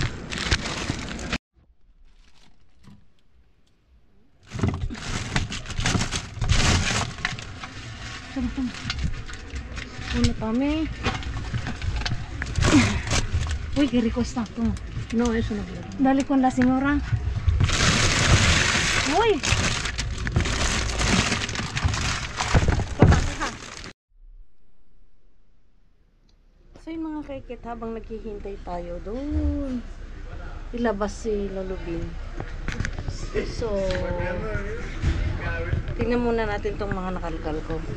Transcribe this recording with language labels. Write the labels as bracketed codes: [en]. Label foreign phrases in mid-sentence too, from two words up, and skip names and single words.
[tl] Uno kami. [es] Uy, qué rico está. Toma. No, eso no quiero. Dale con la señora. Uy. [tl] So yung mga kaikit, habang naghihintay tayo doon, ilabas si Lolubin. So, tingnan muna natin tong mga nakalkal ko.